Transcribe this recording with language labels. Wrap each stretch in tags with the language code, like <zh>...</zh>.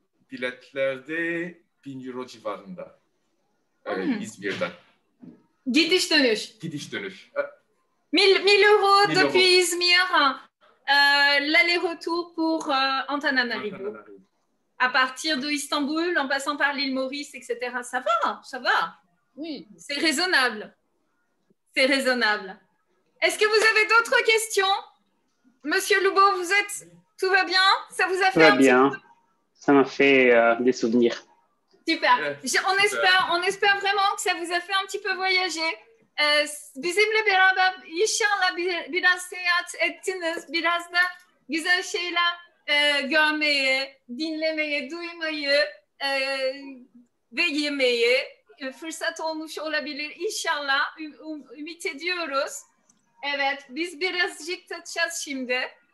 <tr>Biletlerde 1000 euro civarında. İzmir'den. Gidiş dönüş. Gidiş dönüş.</tr> <fr>1000 euros 1000 depuis euros. Izmir, l'aller-retour pour Antananarivo. À partir de Istanbul, en passant par l'île Maurice, etc. Ça va, ça va. Oui. C'est raisonnable. C'est raisonnable. Est-ce que vous avez d'autres questions? Monsieur Loubo, vous êtes... Tout va bien? Ça vous a fait Tout va un petit bien. peu... Ça m'a fait des souvenirs. Super. Ouais, On espère vraiment que ça vous a fait un petit peu voyager.</fr> <tr>Bizimle beraber inşallah biraz seyahat ettiniz. Biraz da güzel şeyler görmeyi, dinlemeyi, duymayı ve yemeyi fırsat olmuş olabilir. İnşallah ümit ediyoruz. Evet, biz birazcık tatacağız şimdi.</tr>